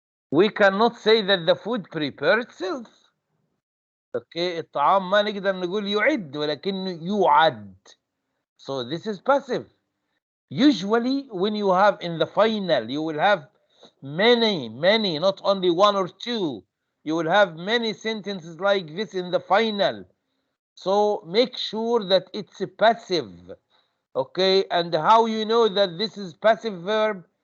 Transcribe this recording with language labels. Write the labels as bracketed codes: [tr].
[en] We cannot say that the food prepared itself. [ar] Okay, الطعام ما نقدر نقول يعد ولكنه يعد. [en] So this is passive. Usually when you have in the final, you will have many, not only one or two. You will have many sentences like this in the final. So make sure that it's passive. Okay, and how you know that this is passive verb?